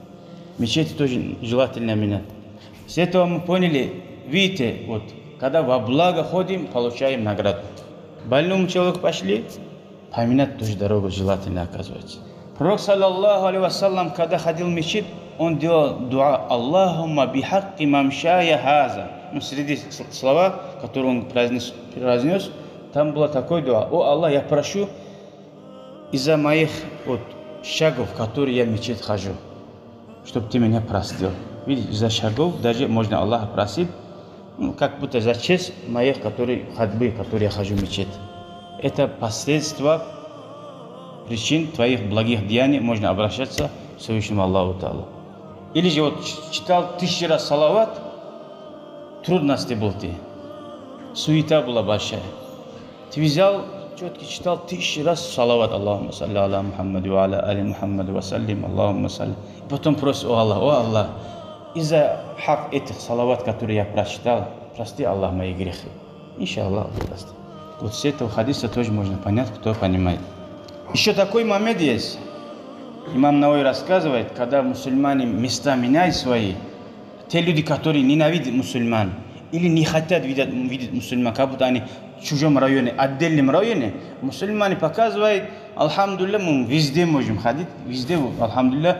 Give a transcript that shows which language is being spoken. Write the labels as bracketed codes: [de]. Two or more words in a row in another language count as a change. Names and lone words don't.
[ru] Мечети тоже желательно менять. С этого мы поняли, видите, вот, когда во благо ходим, получаем награду. Больному человеку пошли, поминать тоже дорогу желательно оказывается. Пророк, [ar] صلى الله عليه وسلم, [ru] когда ходил в мечеть, он делал дуа [ar] «اللهم بحق ممشاي هذا». [ru] Среди слова, которые он произнес, там было такое дуа: «О Аллах, я прошу из-за моих вот шагов, которые я в мечеть хожу, чтобы ты меня простил». Видите, из-за шагов даже можно Аллаха просить, как будто за честь моих ходьбы, которые я хожу в мечеть. Это последствия причин твоих благих деяний, можно обращаться к Всевышнему Аллаху Та'ала. Или же вот читал 1000 раз салават, трудности был ты, суета была большая. Ты взял, четко читал 1000 раз салават: [ar] اللهم صل على محمد وعلى آل محمد وسلم، اللهم صل. [ru] И потом просит: о Аллах, из-за хак этих салават, которые я прочитал, прости, Аллах, мои грехи. Иншаллах, прости. Вот с этого хадиса тоже можно понять, кто понимает. Еще такой момент есть. Имам Навави рассказывает, когда мусульмане места меняют свои, те люди, которые ненавидят мусульман или не хотят видеть мусульман, как будто они в чужом районе, отдельном районе, мусульмане показывают: алхамдулилля, мы везде можем ходить, везде, алхамдулилля.